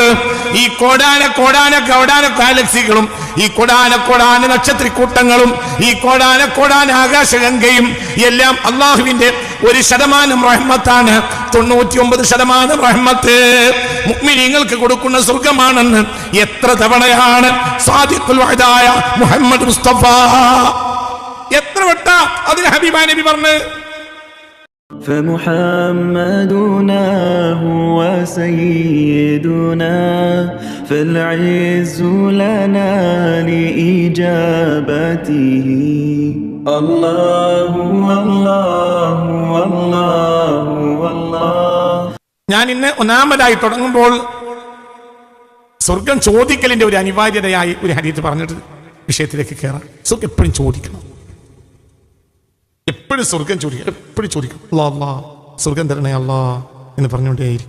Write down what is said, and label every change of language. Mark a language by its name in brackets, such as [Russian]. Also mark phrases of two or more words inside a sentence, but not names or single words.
[Malayalam] ഈ കോടാന ഗാലക്സികളും ഈ കോടാന നക്ഷത്രക്കൂട്ടങ്ങളും ഈ കോടാന ആകാശഗംഗയും എല്ലാം അള്ളാഹുവിന്റെ 1% റഹ്മത്താണ്. 99% റഹ്മത്ത് മുഅ്മിനീങ്ങൾക്ക് കൊടുക്കുന്ന സ്വർഗമാണെന്ന് എത്ര തവണയാണ് [Arabic] الصادق الوعد [Malayalam] മുഹമ്മദ് മുസ്തഫ എത്ര വട്ട അതിന് ഹബീബായ നബി പറഞ്ഞു. [Arabic] فمحمدنا هو سيدنا فالعز لنا لإجابته الله الله الله الله. [Malayalam] ഞാൻ ഇന്ന് ഒന്നാമതായി തുടങ്ങുമ്പോൾ സ്വർഗം ചോദിക്കലിന്റെ ഒരു അനിവാര്യതയായി ഒരു ഹദീസ് പറഞ്ഞിട്ട് വിഷയത്തിലേക്ക് കയറാം. സ്വർഗം എപ്പോഴും ചോദിക്കണം. എപ്പോഴും സ്വർഗം ചോദിക്കണം. എപ്പോഴും ചോദിക്കണം. അല്ലാ സ്വർഗം തരണേ അല്ലാ എന്ന് പറഞ്ഞുകൊണ്ടേയിരിക്കും.